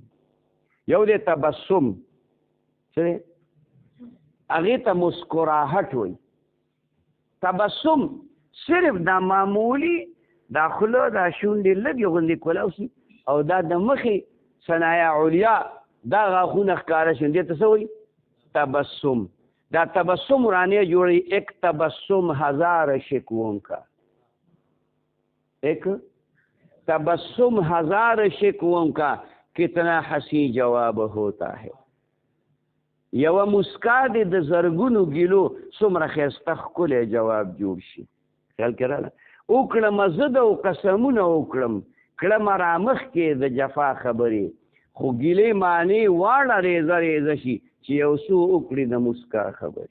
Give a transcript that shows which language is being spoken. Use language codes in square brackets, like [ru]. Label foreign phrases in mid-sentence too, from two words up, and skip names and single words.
[ps] یو دی تبسم، څه دی هغې ته مسکراهټ وایي. تبسم صرف دا معمولی دا خوله دا شونډې لږې غوندې کولاو شي او دا د مخې صنایع علیا دا غاښونه ښکاره شي، دې ته څه وایي تبسم. دا تبسم ورانې جوړي. [ur] ایک تبسم ہزار شکووں کا، ایک تبسم ہزار شکووں کا کتنا حسی جواب ہوتا ہے. [ps] یوه مسکا دې د زرګونو ګیلو څومره ښایسته ښکلی جواب جوړ شي. خیال کې راغله. وکړمه زه د قسمونه وکړم، کړمه رامخکې د جفا خبرې، خو ګیلې معنی واړه ریزه ریزه شي چې یو څو وکړي د مسکا خبرې.